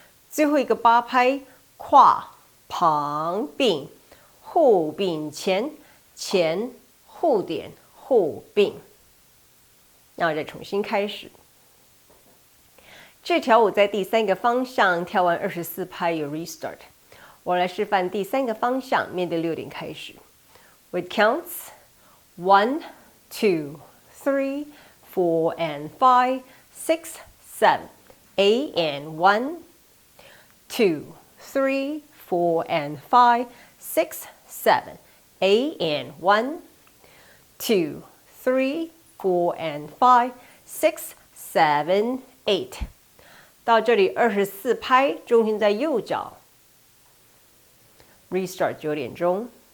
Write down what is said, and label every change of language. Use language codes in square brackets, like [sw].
[zh] 最后一个8拍跨旁并后并前前后点后并。那我再重新开始。这条舞在第三个方向跳完24拍有 restart。我来示范第三个方向，面对6点开始。 [en] With counts 1, 2, 3, 4, and 5, 6, 7, 8, and 1, 2, 3, 4, and 5, 6, 7, 8, and 1, 2, 3, 4, and 5, 6, 7, 8。 [zh] 到这里24拍，重心在右脚。Restart 9点钟。